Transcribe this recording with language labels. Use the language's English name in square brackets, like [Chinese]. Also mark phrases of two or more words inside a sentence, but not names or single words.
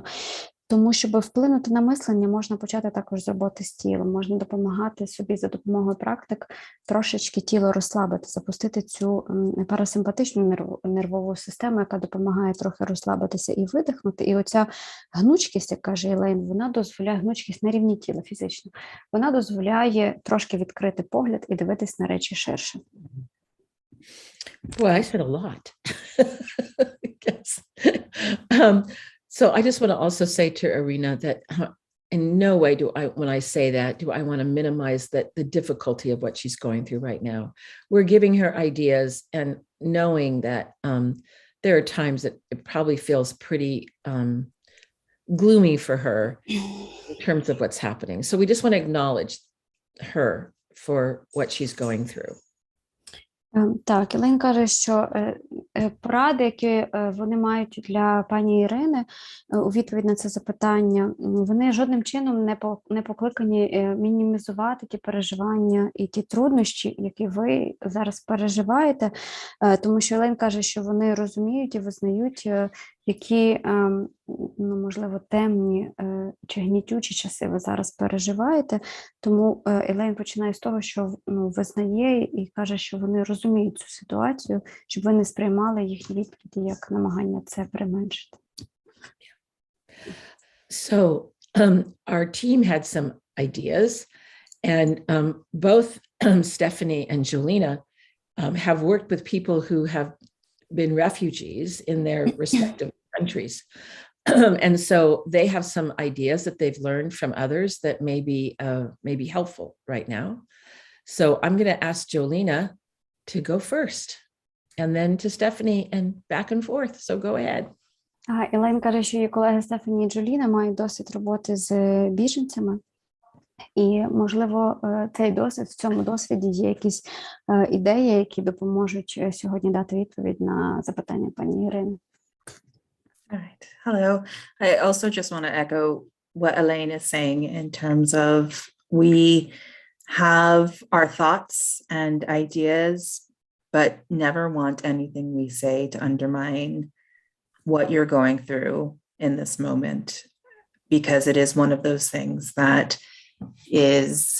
[Ukrainian] Тому, щоб вплинути на мислення, можна почати також з роботи з тілом, можна допомагати собі за допомогою практик трошечки тіло розслабити, запустити цю парасимпатичну нервову систему, яка допомагає трохи розслабитися і видихнути. І оця гнучкість, як каже Елейн, вона дозволяє, гнучкість на рівні тіла фізично, вона дозволяє трошки відкрити погляд і дивитись на речі ширше. [English] Boy, I said a lot. Yes. So I just want to also say to Irina that in no way when I say that, do I want to minimize the difficulty of what she's going through right now. We're giving her ideas and knowing that there are times that it probably feels pretty gloomy for her in terms of what's happening. So we just want to acknowledge her for what she's going through. [Ukrainian] Так, Елейн каже, що поради, які вони мають для пані Ірини у відповідь на це запитання, вони жодним чином не покликані мінімізувати ті переживання і ті труднощі, які ви зараз переживаєте, тому що Елейн каже, що вони розуміють і визнають, які, можливо, темні чи гнітючі часи ви зараз переживаєте. Тому Елейн починає з того, що визнає і каже, що вони розуміють цю ситуацію, щоб ви не сприймали їхні відповіді як намагання це применшити. [English] So our team had some ideas, and both Stephanie and Julina have worked with people who have been refugees in their respective countries. And so they have some ideas that they've learned from others that may be helpful right now. So I'm going to ask Jolina to go first, and then to Stephanie, and back and forth. So go ahead. [Ukrainian] Елейн каже, що її колеги Стефані і Джоліна мають досвід роботи з біженцями. І, можливо, в цьому досвіді є якісь ідеї, які допоможуть сьогодні дати відповідь на запитання пані Ірини. [English] All right. Hello. I also just want to echo what Elaine is saying in terms of we have our thoughts and ideas, but never want anything we say to undermine what you're going through in this moment, because it is one of those things that is